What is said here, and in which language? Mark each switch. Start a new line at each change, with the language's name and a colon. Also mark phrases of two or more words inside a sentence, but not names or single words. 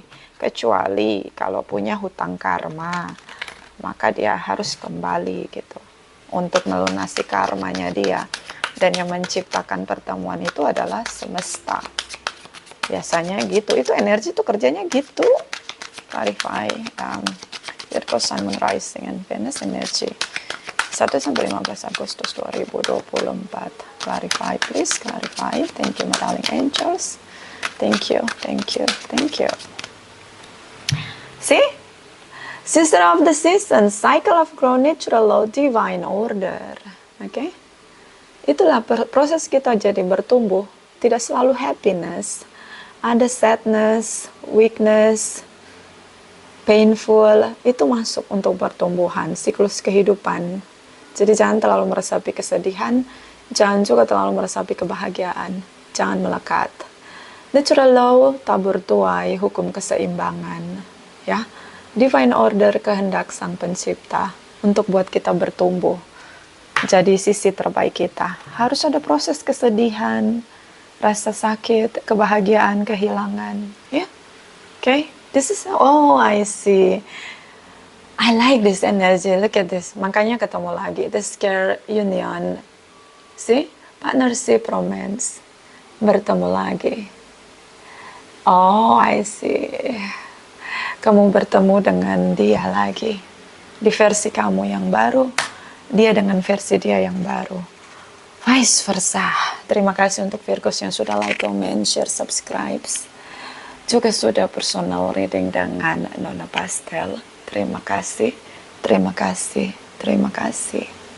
Indonesian: Kecuali kalau punya hutang karma, maka dia harus kembali gitu untuk melunasi karmanya dia. Dan yang menciptakan pertemuan itu adalah semesta. Biasanya gitu, itu energi itu kerjanya gitu.
English: Clarify, Virgo Sun, Moon, Rising, and Venus energy 1-15 Agustus 2024. Clarify, please, clarify. Thank you, my darling angels. Thank you, thank you, thank you. See? Sister of the season, cycle of growth, natural law, divine order. Okay?
Indonesian: Itulah proses kita jadi bertumbuh. Tidak selalu happiness.
English: Ada sadness, weakness, painful.
Indonesian: Itu masuk untuk pertumbuhan, siklus kehidupan. Jadi jangan terlalu meresapi kesedihan. Jangan juga terlalu meresapi kebahagiaan. Jangan melekat.
English: Natural law,
Indonesian: tabur tuai, hukum keseimbangan. Ya,
English: divine order,
Indonesian: kehendak sang pencipta untuk buat kita bertumbuh. Jadi sisi terbaik kita. Harus ada proses kesedihan, rasa sakit, kebahagiaan, kehilangan. Ya,
English: okay. This is, oh I see. I like this energy. Look at this.
Indonesian: Makanya ketemu lagi.
English: The scare union. See? Partnership, romance.
Indonesian: Bertemu lagi.
English: Oh, I see.
Indonesian: Kamu bertemu dengan dia lagi. Di versi kamu yang baru. Dia dengan versi dia yang baru.
English: Vice versa.
Indonesian: Terima kasih untuk Virgos yang sudah
English: like, comment, share, subscribe.
Indonesian: Juga sudah
English: personal reading
Indonesian: dengan Nona Pastel. Terima kasih, terima kasih, terima kasih.